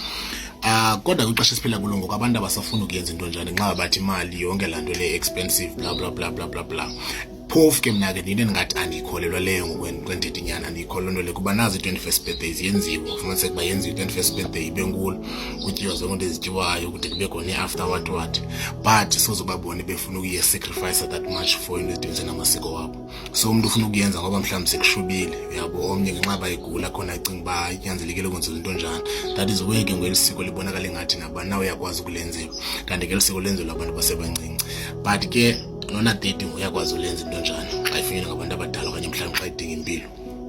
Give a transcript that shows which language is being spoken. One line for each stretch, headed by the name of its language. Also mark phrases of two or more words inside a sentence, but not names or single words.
Xhosa: Kodwa kwixesha esiphila kulo ngoku abantu abasafuna ukuyenza intonjana nxa bathi imali yonke laa nto le expensive
English: bla bla bla bla
Xhosa: bla bla. Phofu ke mna ke ndine ndingathi andiyikholelwa leyo ngokwendithetha inyani andiyikholelwa nto le kuba nazi i-21st birthday ziyenziwa ufumaniseka uba yenziwe i-21st birthday ibe nkulu kutyiwa zonke into ezityiwayo kude kube khona i-after what but soze babone befuna ukuye-sacrifice
English: that much
Xhosa: for into ezidibise namasiko wabo. So umntu ufuna ukuyenza ngoba mhlawumbi sekushubile uyabo omnye ngenxa bayigula khona acinga uba inyanzelekile ukwenzelwa intonjana.
English: That is where
Xhosa: ke ngeli siko libonakala ngathi nabani na uyakwazi ukulenzelwa kanti ngeli siko lenzelwa abantu basebancinci but ke nona 30 uyakwazi ulenza intonjana xa ifunyenwe ngabantu abadala okanye mhlawumbi xa idinga impilo.